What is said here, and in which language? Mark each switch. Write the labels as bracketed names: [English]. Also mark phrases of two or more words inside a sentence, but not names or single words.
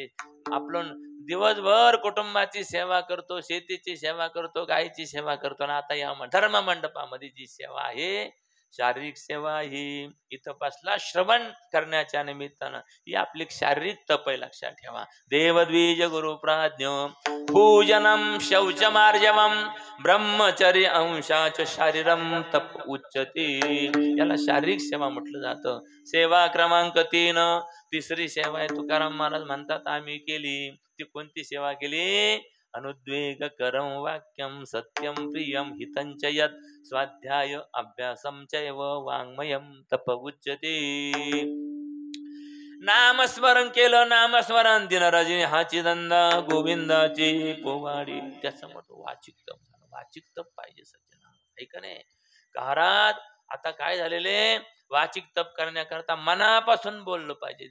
[Marathi] आपण दिवसभर कुटुंबाची सेवा करतो, शेतीची सेवा करतो, गायीची सेवा करतो. आणि आता या धर्म मंडपामध्ये जी सेवा आहे शारीरिक सेवा ही इथं बसला श्रवण करण्याच्या निमित्तानं ही आपली शारीरिक तप आहे. लक्षात ठेवा. [Sanskrit] देवद्विज गुरु प्राज्ञ पूजनम शौचमार्जवम ब्रह्मचर्य अंशाच शारीरम तप उच्चते. [Marathi] याला शारीरिक सेवा म्हटलं जातं. सेवा क्रमांक 3 तिसरी सेवा आहे. तुकाराम महाराज म्हणतात आम्ही केली. ती कोणती सेवा केली. [Sanskrit] अनुद्वेग करम वाक्यम सत्यम प्रियम हितंच यत् स्वाध्याय अभ्यासम चैव वाङ्मयम तप उच्यते. [Marathi] नामस्मरण केलं. नामस्मरण दिन रजनी हाची दंदा गोविंदाची पोवाडी. त्याचं मोठं वाचिक तप झालं. वाचिक तप पाहिजे सज्जना. ऐका नाही महाराज आता काय झालेले वाचिक तप करण्याकरता मनापासून बोललं पाहिजे.